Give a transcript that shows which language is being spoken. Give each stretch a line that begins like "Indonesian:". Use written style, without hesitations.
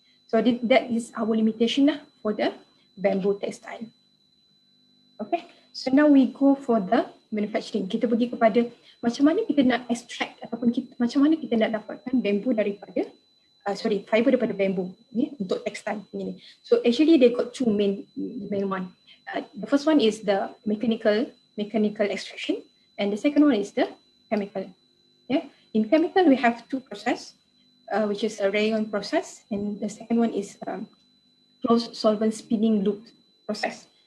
English: So that is our limitation lah for the bamboo textile. Okay, so now we go for the manufacturing.
Malay: Kita pergi kepada macam mana kita nak extract ataupun macam mana kita nak dapatkan bambu daripada fiber daripada bambu ni untuk textile ni.
English: So actually they got two main one. The first one is the mechanical extraction, and the second one is the chemical. In chemical we have two process, which is a rayon process, and the second one is closed solvent spinning loop process.